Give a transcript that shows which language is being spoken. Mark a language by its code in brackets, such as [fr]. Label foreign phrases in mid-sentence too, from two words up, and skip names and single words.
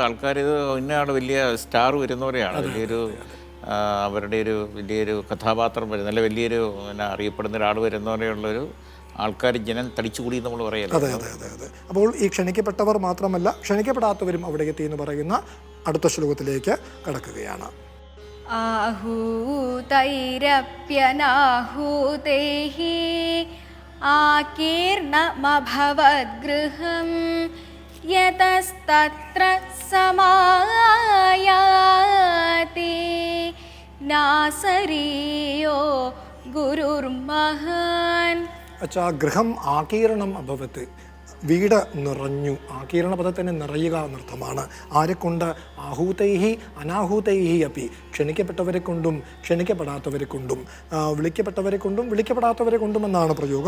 [ml] ആൾക്കാർ ഇത് ഇന്നയാണ് വലിയ സ്റ്റാർ വരുന്നവരെയാണ്, വലിയൊരു അവരുടെ ഒരു വലിയൊരു കഥാപാത്രം വരുന്ന, നല്ല വലിയൊരു അറിയപ്പെടുന്ന ഒരാൾ വരുന്നവരെയുള്ളൊരു ആൾക്കാർ ജനം തടിച്ചുകൂടി നമ്മൾ പറയല്ലോ. അതെ അതെ അതെ അതെ. അപ്പോൾ ഈ ക്ഷണിക്കപ്പെട്ടവർ മാത്രമല്ല ക്ഷണിക്കപ്പെടാത്തവരും അവിടെ എത്തി എന്ന് പറയുന്ന അടുത്ത ശ്ലോകത്തിലേക്ക് കടക്കുകയാണ്. [sa] आहूतैरप्यनाहूतैः आकीर्णमभवद्गृहं यतस्तत्र समायाति नासरीयो गुरुर्महान्. [ml] അച്ഛാ, [sa] ഗൃഹം ആകീർണം അഭവത്ത്, [ml] വീട് നിറഞ്ഞു. ആകീർണ പദത്തിന് നിറയുക എന്നർത്ഥമാണ്. ആരെക്കൊണ്ട്? [sa] ആഹൂതൈഹി അനാഹൂതൈഹി അപ്പി, [ml] ക്ഷണിക്കപ്പെട്ടവരെ കൊണ്ടും ക്ഷണിക്കപ്പെടാത്തവരെ കൊണ്ടും, വിളിക്കപ്പെട്ടവരെ കൊണ്ടും വിളിക്കപ്പെടാത്തവരെ കൊണ്ടും എന്നാണ് പ്രയോഗം.